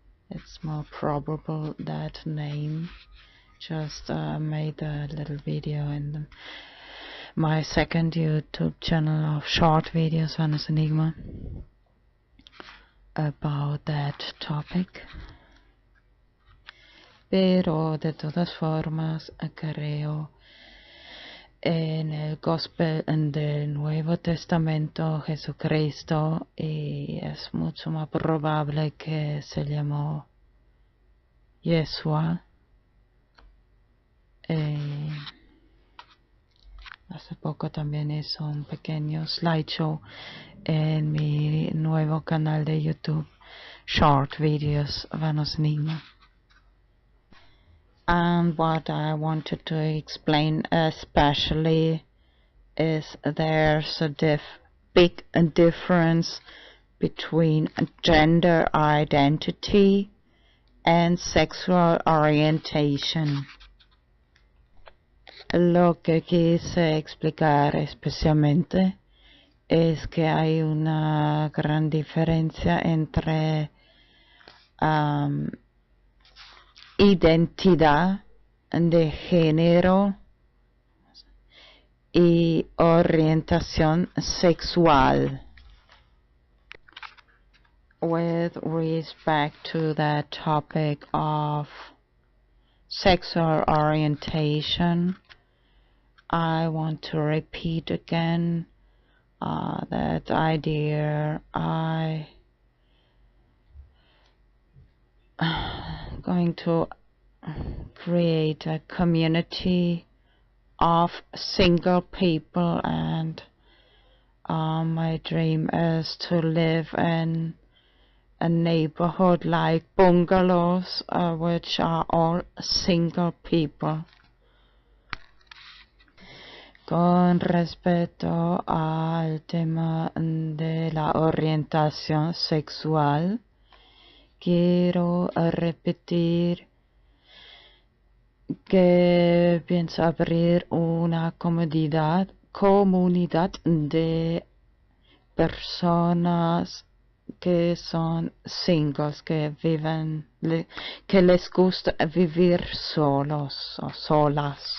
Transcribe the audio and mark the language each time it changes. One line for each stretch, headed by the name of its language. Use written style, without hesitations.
English: It's more probable that name. Just made a little video in my second YouTube channel of short videos, VanosEnigmA, about that topic.
Spanish: Pero de todas formas creo en el gospel del Nuevo Testamento Jesucristo, y es mucho más probable que se llamó Yeshua. Hace poco también hizo un pequeño slideshow en mi nuevo canal de YouTube, Short Videos, VanosEnigmA.
English: And what I wanted to explain especially is there's a big difference between gender identity and sexual orientation.
Spanish: Lo que quise explicar especialmente es que hay una gran diferencia entre identidad de género y orientación sexual.
English: With respect to that topic of sexual orientation, I want to repeat again that idea. I going to create a community of single people, and my dream is to live in a neighborhood like bungalows, which are all single people.
Spanish: Con respecto al tema de la orientación sexual, quiero repetir que pienso abrir una comunidad de personas que son singles, que viven, que les gusta vivir solos o solas.